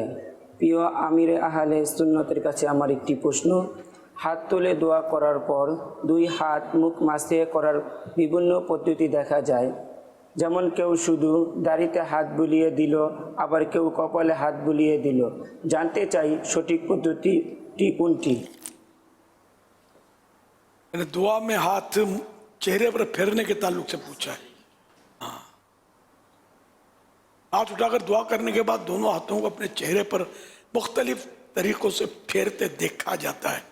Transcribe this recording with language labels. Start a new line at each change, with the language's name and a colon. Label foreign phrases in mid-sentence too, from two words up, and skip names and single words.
Bangla: প্রিয় আমিরে আহলে সুন্নতের কাছে আমার একটি প্রশ্ন, হাত তুলে দোয়া করার পর দুই হাত মুখ মাসে করার বিভিন্ন পদ্ধতি দেখা যায়, যেমন কেউ শুধু দাড়িতে হাত বুলিয়ে দিল, আবার কেউ কপালে হাত বুলিয়ে দিল। জানতে চাই সঠিক পদ্ধতিটি কোনটি?
Urdu: میں نے دعا میں ہاتھ چہرے پر پھیرنے کے تعلق سے پوچھا ہے. ہاں، ہاتھ اٹھاکر دعا کرنے کے بعد دونوں ہاتھوں کو اپنے چہرے پر مختلف طریقوں سے پھیرتے دیکھا جاتا ہے.